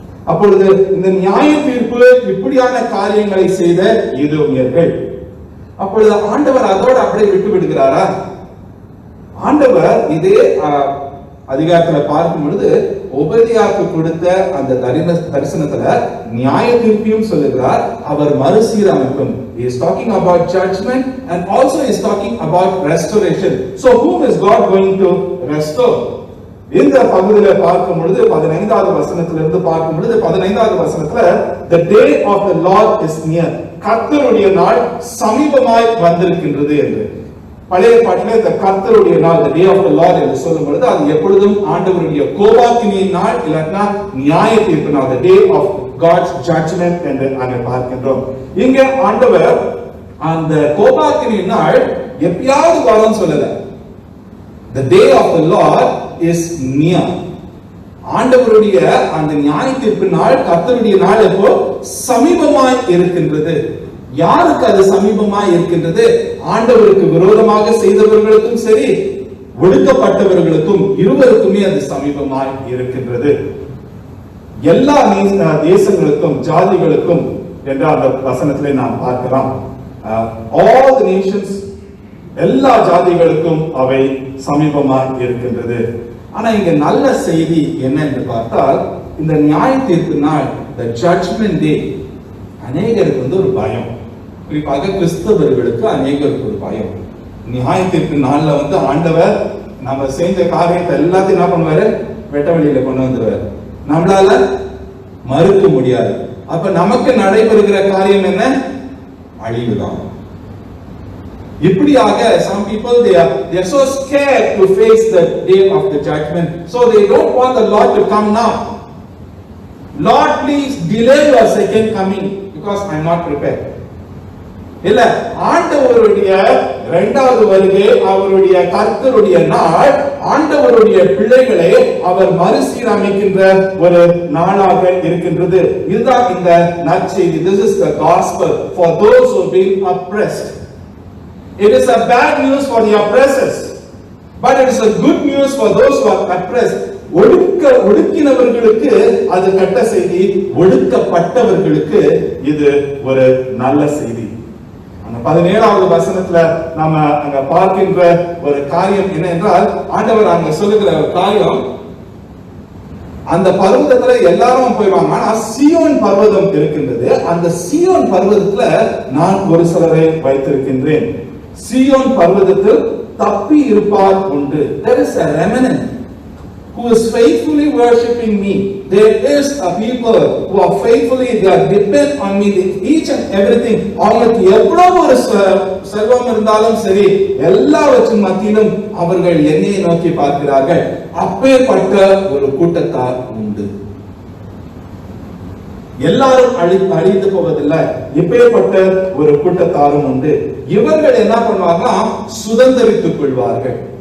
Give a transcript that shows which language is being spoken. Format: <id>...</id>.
<ta>அப்பொழுது இந்த நியாய தீர்ப்பு இப்படியான காரியங்களை செய்த ஏதோமியர்கள், அப்பொழுது ஆண்டவர் அதோடு அப்படியே விட்டு விடுகிறாரா? ஆண்டவர் இதே அதிகாரத்துல பார்க்கும் பொழுது ஒபதியாவுக்கு கொடுத்த அந்த தரிசனத்துல நியாய தீர்ப்பையும் சொல்லுகிறார், அவர் மறுசீரமைப்பும்.</ta> <en>He is talking about judgment and also is talking about restoration. So whom is God going to restore?</en> <ta>இந்த பகுதியில பார்க்கும் பொழுது 15வது வசனத்திலிருந்து பார்க்கும் பொழுது 15வது வசனத்துல</ta> <en>the day of the Lord is near,</en> <ta>கர்த்தருடைய நாள் சமீபமாய் வந்திருக்கின்றது என்று. பழைய பாட்டிலே இந்த கர்த்தருடைய நாள்,</ta> <en>the day of the Lord</en> <ta>என்று சொல்லும் பொழுது அது எப்பொழுதும் ஆண்டவருடைய கோபாக்கினியின் நாள், இல்லைன்னா நியாய தீர்ப்பு நாள்,</ta> <en>the day of God's judgment</en> <ta>என்று அங்கே பார்க்கின்றோம். இங்க ஆண்டவர் அந்த கோபாக்கினியின் நாள் எப்பயாவது வரும்னு சொல்லல.</ta> <en>The day of the Lord is near.</en> <ta>ஆண்டவருடைய அந்த நியாய தீர்ப்பு நாள், கர்த்தருடைய நாள் எப்போ சமீபமாய் இருக்கின்றது. யாருக்கு அது சமீபமாய் இருக்கின்றது? ஆண்டவருக்கு விரோதமாக செய்தவர்களுக்கும் சரி, ஒடுக்கப்பட்டவர்களுக்கும், இருவருக்குமே அது சமீபமாய் இருக்கின்றது. எல்லா தேசங்களுக்கும் ஜாதிகளுக்கும் என்ற அந்த வசனத்திலே நாம் பார்க்கலாம்.</ta> <en>all the nations,</en> <ta>எல்லா ஜாதிகளுக்கும் அவை சமீபமாய் இருக்கின்றது. ஆனா இங்க நல்ல செய்தி என்ன என்று பார்த்தால், இந்த நியாய தீர்ப்பு நாள்,</ta> <en>the judgment day,</en> <ta>அநேகருக்கு ஒரு பயம். குறிப்பாக கிறிஸ்தவர்களுக்கு அநேகருக்கு ஒரு பயம். நியாய தீர்ப்பு நாள்ல ஆண்டவர் நம்ம செஞ்ச காரியத்தை எல்லாத்தையும் என்ன பண்ணுவாரு? வெட்ட வெளியில கொண்டு வந்துருவாரு. நம்மளால மறுக்க முடியாது. அப்ப நமக்கு நடைபெறுகிற காரியம் என்ன? அழிவுதான். இப்படியாக</ta> <en>some people they are so scared to face the day of the judgment, so they don't want the Lord to come now. Lord, please delay your second coming because I am not prepared.</en> <ta>இல்ல, ஆண்டவருடைய இரண்டாவது வருகை, அவருடைய கர்த்தருடைய நாள், ஆண்டவருடைய பிள்ளைகளை அவர் மறுசீரமைக்கின்ற ஒரு நாளாக இருக்கின்றது. இதுதான் இந்த நற்செய்தி.</ta> <en>This is the gospel for those who have been oppressed. It is a bad news for the oppressors, but it is a good news for those who are oppressed.</en> <ta>ஒடுக்கினவர்களுக்கு அது கெட்ட செய்தி, ஒடுக்கப்பட்டவர்களுக்கு இது ஒரு நல்ல செய்தி. 17வது வசனத்துல நாம அங்க பார்க்கின்ற ஒரு காரியம் என்ன என்றால், ஆண்டவர் அங்க சொல்லுகிற ஒரு காரியம், அந்த பர்வதத்துல எல்லாரும் போய்வாங்க, ஆனா சீயோன் பர்வதம் இருக்கின்றது. அந்த சீயோன் பர்வதத்துல நான் ஒரு சிலரை வைத்திருக்கின்றேன். சீயோன் பர்வதத்தில் தப்பி இருப்பார் உண்டு.</ta> <en>There is a remnant who is faithfully worshiping me. There is a people who are faithfully, they are depend on me, each and everything.</en> <ta>அவங்களுக்கு எவ்வளவு ஒரு செல்வம் இருந்தாலும் சரி, எல்லாவற்றின் மத்தியிலும் அவர்கள் என்னை நோக்கி பார்க்கிறார்கள். அப்பேற்பட்ட ஒரு கூட்டத்தார் உண்டு. எல்லாரும் அழிந்து போவதில்லை, இப்பேற்பட்ட ஒரு கூட்டத்தாரும் உண்டு. இவர்கள் என்ன பண்ணுவாங்கன்னா சுதந்திரித்துக் கொள்வார்கள்.</ta>